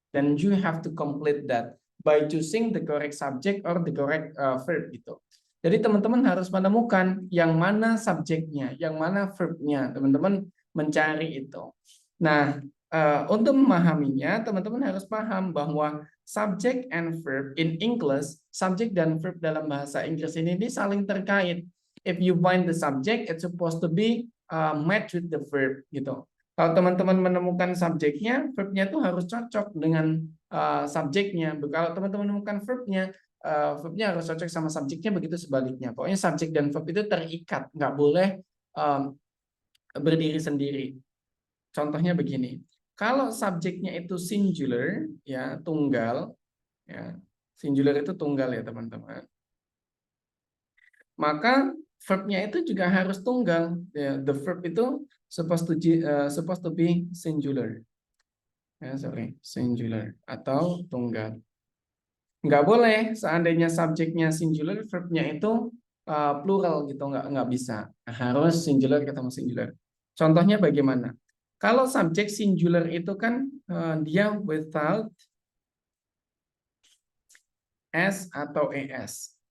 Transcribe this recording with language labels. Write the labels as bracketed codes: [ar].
[en] Dan you have to complete that by choosing the correct subject or the correct verb gitu. [id] Jadi teman-teman harus menemukan yang mana subjeknya, yang mana verbnya. Teman-teman mencari itu. Nah, untuk memahaminya, teman-teman harus paham bahwa [en] subject and verb in English, [id] subjek dan verb dalam bahasa Inggris ini saling terkait. [en] If you find the subject, it's supposed to be match with the verb gitu. [id] Kalau teman-teman menemukan subjeknya, verbnya itu harus cocok dengan subjeknya. Kalau teman-teman menemukan verbnya harus cocok sama subjeknya, begitu sebaliknya. Pokoknya subjek dan verb itu terikat, nggak boleh berdiri sendiri. Contohnya begini. Kalau subjeknya itu singular, ya tunggal, ya singular itu tunggal ya teman-teman. Maka verbnya itu juga harus tunggal. [en] Ya, the verb itu supposed to be singular. [id] Ya, singular atau tunggal. Nggak boleh seandainya subjeknya singular, verbnya itu plural gitu, nggak bisa. Harus singular ketemu singular. Contohnya bagaimana? Kalau subjek singular itu kan dia without s atau es.